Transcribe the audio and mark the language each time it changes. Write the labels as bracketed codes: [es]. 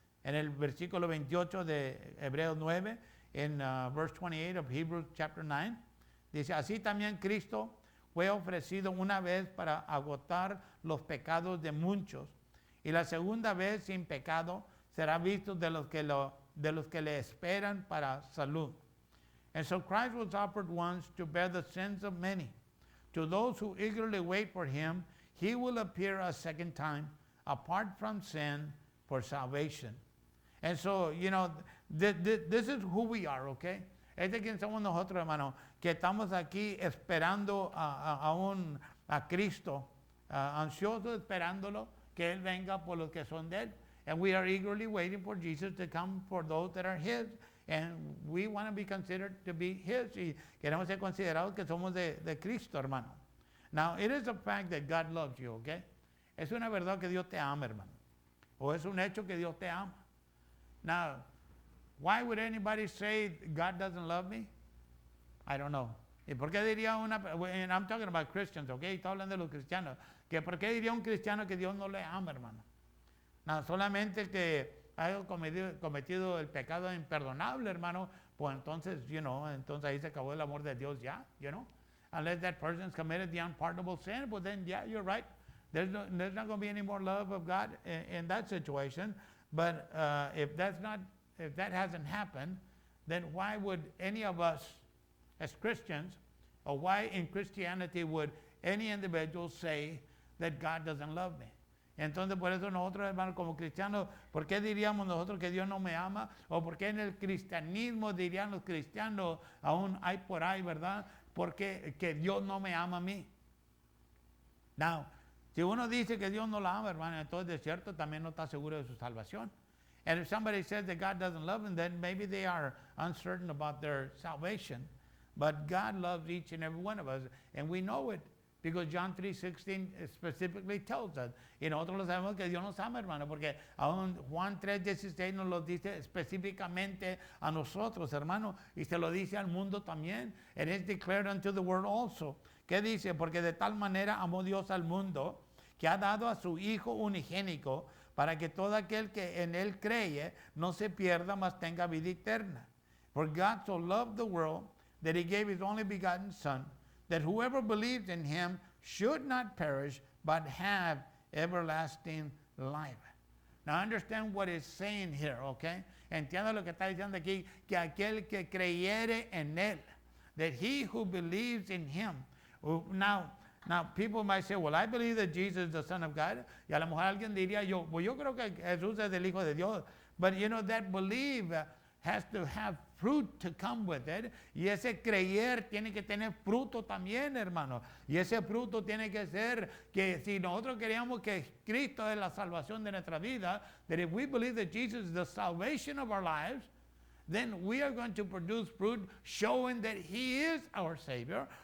[es] En el versículo 28 de Hebreos 9, en [en] verse 28 of Hebrews chapter 9, [es] dice, así también Cristo fue ofrecido una vez para agotar los pecados de muchos, y la segunda vez sin pecado será visto de los que le esperan para salud. [en] And so Christ was offered once to bear the sins of many. To those who eagerly wait for him, he will appear a second time, apart from sin, for salvation. And so, you know, this is who we are, okay? [es] ¿Quién somos nosotros, hermano? Que estamos aquí esperando a Cristo, ansiosos esperándolo, que Él venga por los que son de Él. [en] And we are eagerly waiting for Jesus to come for those that are His. And we want to be considered to be His. [es] Y queremos ser considerados que somos de Cristo, hermano. [en] Now, it is a fact that God loves you, okay? [es] Es una verdad que Dios te ama, hermano. O es un hecho que Dios te ama. [en] Now, why would anybody say God doesn't love me? I don't know. [es] ¿Y por qué diría [en] and I'm talking about Christians, okay? [es] Estoy hablando de los cristianos. ¿Que por qué diría un cristiano que Dios no le ama, hermano? No, solamente que haya cometido el pecado imperdonable, hermano, pues entonces, entonces ahí se acabó el amor de Dios ya, [en] Unless that person's committed the unpardonable sin, well then, yeah, you're right. There's not going to be any more love of God in that situation. But if that hasn't happened, then why would any of us as Christians, or why in Christianity would any individual say that God doesn't love me? [es] Entonces, por eso nosotros, hermanos, como cristianos, ¿por qué diríamos nosotros que Dios no me ama? ¿O por qué en el cristianismo dirían los cristianos, aún hay por ahí, verdad? Porque que Dios no me ama a mí. Now, si uno dice que Dios no la ama, hermano, entonces de cierto también no está seguro de su salvación. [en] And if somebody says that God doesn't love them, then maybe they are uncertain about their salvation. But God loves each and every one of us, and we know it. Because John 3:16 specifically tells us. [es] Y nosotros lo sabemos que Dios nos ama, hermano, porque aún Juan 3:16 nos lo dice específicamente a nosotros, hermano, y se lo dice al mundo también. [en] And it's declared unto the world also. [es] ¿Qué dice? Porque de tal manera amó Dios al mundo que ha dado a su Hijo unigénico para que todo aquel que en Él cree no se pierda, mas tenga vida eterna. [en] For God so loved the world that He gave His only begotten Son, that whoever believes in Him should not perish, but have everlasting life. Now understand what it's saying here, okay? [es] Entienda lo que está diciendo aquí, que aquel que creyere en Él, [en] that he who believes in Him. Now people might say, well, I believe that Jesus is the Son of God. [es] Y a lo mejor alguien diría, yo creo que Jesús es el Hijo de Dios. [en] But that belief has to have fruit to come with it. [es] Y ese creer tiene que tener fruto también, hermano. Y ese fruto tiene que ser que si nosotros queríamos que Cristo es la salvación de nuestra vida, [en] that if we believe that Jesus is the salvation of our lives, then we are going to produce fruit showing that He is our Savior.